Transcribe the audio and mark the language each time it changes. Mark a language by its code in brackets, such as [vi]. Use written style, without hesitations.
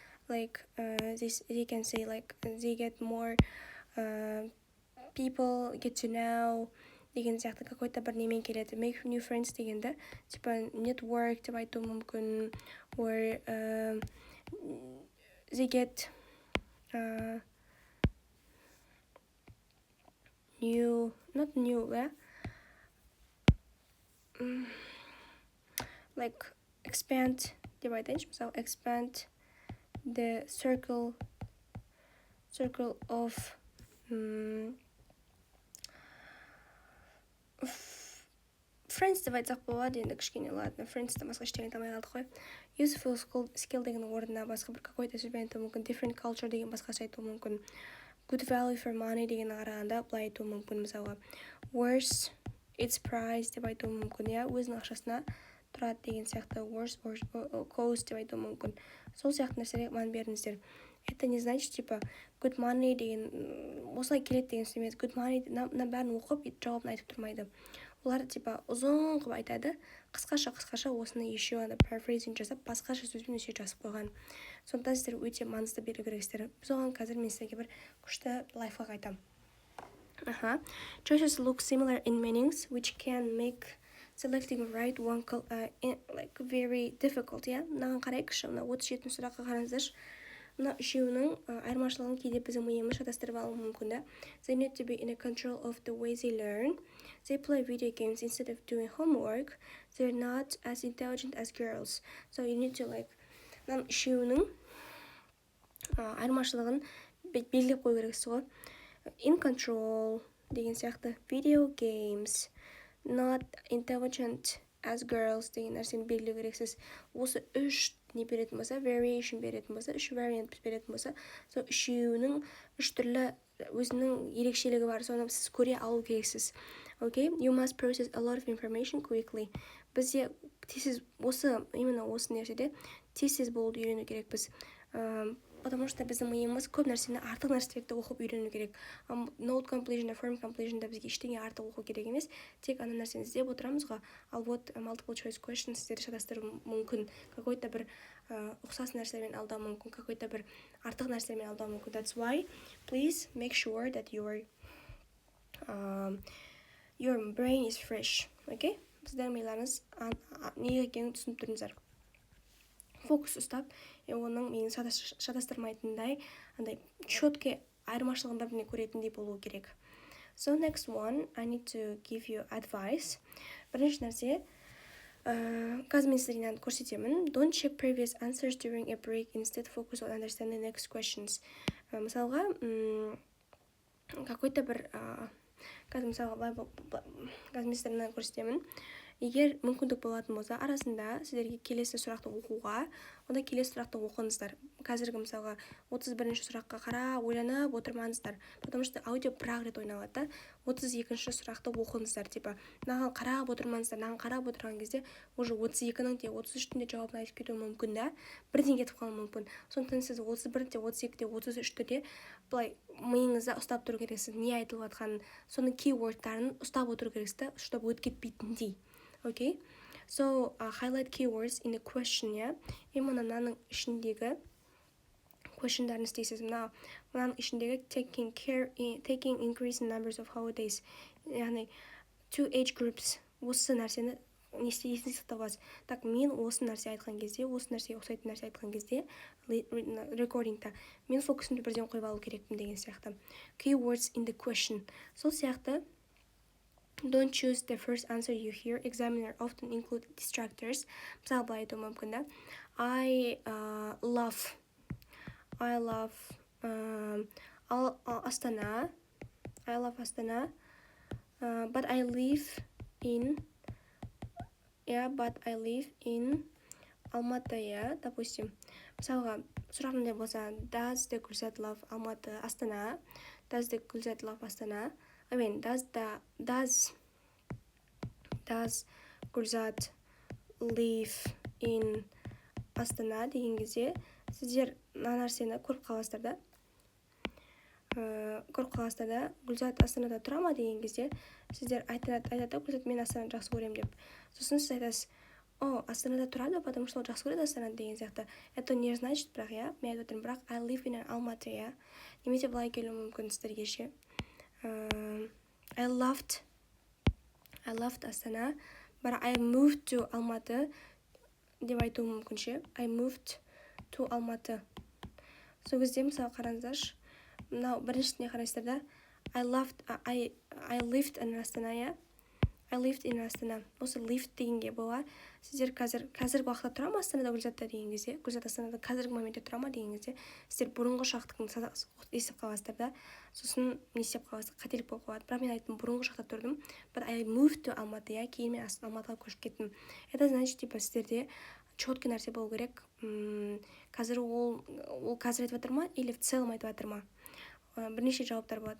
[en] Like they can say like they get more people get to know [kk] деген сияқты какой-то бір немен келеді. [en] Make new friends [kk] дегенді типа [en] network [kk] деп айту мүмкін, [en] or they get new, not new, like expand [kk] деп айтайыншы, мысалы [en] expand the circle of friends [kk] деп айтсақ болады. Енді кішкене, [ru] ладно, [kk] friends-тен басқа ештеңе айта алмай қалдық қой. [en] Useful skill [kk] деген орнына басқа бір [ru] какой-то [kk] сөзбен айту мүмкін. [en] Different culture [kk] деген басқаша айту мүмкін. [en] Good value for money [kk] деген қарағанда былай айту мүмкін. Мысалы [en] worth its price [kk] деп айту мүмкін. Өзінің ақшасына тұрады деген сияқты. [en] Worth or cost [kk] деп айту мүмкін. Сол сияқты нәрселерге мән беріңіздер. [ru] Это не значит, типа, [en] good money [kk] деген осылай келеді деген сөз емес. [en] Good money [kk] бәрін оқып жауабын айтып тұрмайды. Олар [ru] типа [kk] ұзын қылып айтады, қысқаша осыны [ru] еще [kk] paraphrasing жасап, басқаша сөзбен еще жазып қойған. Сондықтан сіздер өте маңызды беру керексіздер. Біз оған қазір мен сіздерге бір күшті лайфхак айтамын. [en] Choices look similar in meanings, which can make selecting right one like very difficult, yeah. [kk] Мынаған қарайықшы, мына 37 сұраққа қараңыздаршы. Мына үшеуінің айырмашылығын кейде біздің миымыз шатастырып алуы мүмкін [ru] да. [en] They need to be in a control of the way they learn. They play video games instead of doing homework. They're not as intelligent as girls. So you need to like [kk] мына үшеуінің айырмашылығын белгілеп қою керексіз ғой. [en] In control [kk] деген сияқты, [en] video games, not intelligent as girls [kk] деген нәрсені белгілеу керексіз. Осы үш не беретін болса, variation беретін болса, үш variant беретін болса, сол үшеуінің үш түрлі өзінің ерекшелігі бар, соны сіз көре алу керексіз. [en] Okay, you must process a lot of information quickly. [kk] Бізде тез осы [ru] именно [kk] осы нәрседе тез болуды үйрену керекпіз. [ru] Потому что [kk] біздің миымыз көп нәрсені артық нәрселерді оқып үйрену керек. [en] Note completion, form completion [kk] да бізге ештеңе артық оқу керек емес. Тек ана нәрсені іздеп отырамыз ғой. Ал [ru] вот [en] multiple choice questions [kk] сіздерді шатастыруы мүмкін. [ru] Какой-то [kk] бір ұқсас нәрселермен алдау мүмкін, [ru] какой-то [kk] бір артық нәрселермен алдау мүмкін. [en] That's why please make sure that your brain is fresh. Okay? [kk] Сіздердің миларыңыз не екенін түсініп тұрыңыздар. Фокус ұстап, оның мені шатастырмайтындай, андай [ru] четкий [kk] айырмашылығын бір-біріне көретіндей болу керек. [en] So next one, I need to give you advice. [kk] Бірінші нәрсе, қазір мен сіздерге көрсетемін. [en] Don't check previous answers during a break. Instead focus on understanding the next questions. [kk] Мысалға, [ru] какой-то [kk] бір қазір мысалға қазір мен сіздерге көрсетемін. Егер мүмкіндік болатын болса, арасында сіздерге келесі сұрақты оқуға, онда келесі сұрақты оқыңыздар. Қазіргі мысалға 31-ші сұраққа қарап, ойланып отырмаңыздар. [ru] Потому что [kk] аудио бір-ақ рет ойналады. 32-ші сұрақты оқыңыздар, [ru] типа, [kk] мынаған қарап отырмаңыздар. Мынаған қарап отырған кезде [ru] уже [kk] 32-ның де 33-дің де жауабын айтып кетуі мүмкін да. Бірден кетіп қалуы мүмкін. Сондықтан сіз 31-де, 32-де, 33-де де былай миыңызда ұстап тұру керексіз. Не айтылып жатқанын, соның keywordтарын ұстап отыру керексіз, [ru] чтобы [kk] өтіп кетпейтіндей. [en] Okay, so highlight keywords in the question, yeah. [kk] Именно мынаның ішіндегі questionдарын істейсіз. Мынаның ішіндегі [en] taking increasing numbers of holidays, [kk] яғни [en] two age groups. [kk] Осы нәрсені есте сақтап аласыз. [ru] Так, [kk] мен осы нәрсе айтқан кезде, осы нәрсеге ұқсайтын нәрсе айтқан кезде recordingта мен фокусымды бірден қойып алу керекпін деген сияқты. [en] Keywords in the question. [kk] Сол сияқты [en] don't choose the first answer you hear. Examiner often include distractors. [kk] Мысалы былай айтуы мүмкін да. [en] I love Астана. I love Астана. But I live in Алматы, yeah, [ru] допустим. [kk] Мысалға сұрақ мындай болса, [en] does the Gulzat love Алматы, Астана? Does the Gulzat love Астана? I mean, does Gulzat live in Астана [kk] деген кезде сіздер мына нәрсені көріп қаласыздар да. Гүлзат Астанада тұра ма деген кезде сіздер айтады, Гүлзат мен Астананы жақсы көремін деп. Сосын сіз айтасыз, Астанада тұрады, [ru] потому что [kk] ол жақсы көреді Астананы деген сияқты. [ru] Это не значит, [kk] бірақ, я, мен айтып отырмын, бірақ [en] I live in Алматы, [kk] я. Немесе былай келуі мүмкін сіздерге ше. [en] I loved Астана, but I moved to Алматы [kk] деп айтуы мүмкін ше. [en] I moved to Алматы. [kk] Сол кезде мысалы қараңыздаршы, мынау біріншісіне қарайсыздар да, [en] I lived in Астана, [kk] я. [en] I lived in Астана. [kk] Осы lived дегенге бола, сіздер қазіргі уақытта тұра ма Астанада Гүлзатта деген кезде, Гүлзат Астанада қазіргі моментте тұра ма деген кезде, сіздер бұрынғы шақтың естіп қаласыздар да. Сосын не істеп қаласыз, қателік болып қалады. Бірақ мен айттым, бұрынғы шақта тұрдым, [en] but I moved to Алматы, [kk] я, кейін мен Алматыға көшіп кеттім. [ru] Это значит, типа, [kk] сіздерде [ru] четкий [kk] нәрсе болу керек. Қазір ол қазір айтып жатыр ма, [ru] или в целом [kk] айтып жатыр ма? Бірнеше жауаптар болады.